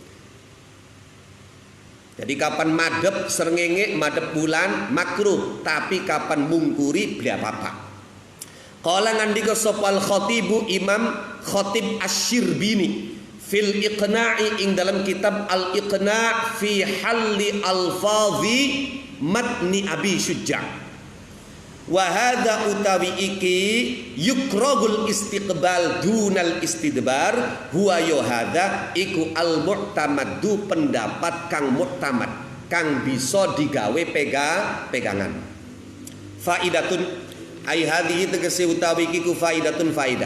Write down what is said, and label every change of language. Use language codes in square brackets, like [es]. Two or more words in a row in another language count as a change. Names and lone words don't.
[jv] Jadi kapan madhep srengenge, madhep bulan makruh, tapi kapan mungkuri beli apa-apa. Qala ngandika sapa al-Khatibu Imam Khatib Asy-Syirbini [ar] fil iqna'i [jv] ing dalam kitab al iqna' fi halli alfazi matni abi syujja'. [ar] Wa hadza [jv] utawi iki [ar] yukrahul istiqbal dunal istidbar huwa [jv] yo hadza iku [ar] al mu'tamaddu [jv] pendapat kang mu'tamad kang bisa digawe pegangan. [ar] Faidatun ai hadhihi [jv] tegese utawi iki ku faidatun faidah.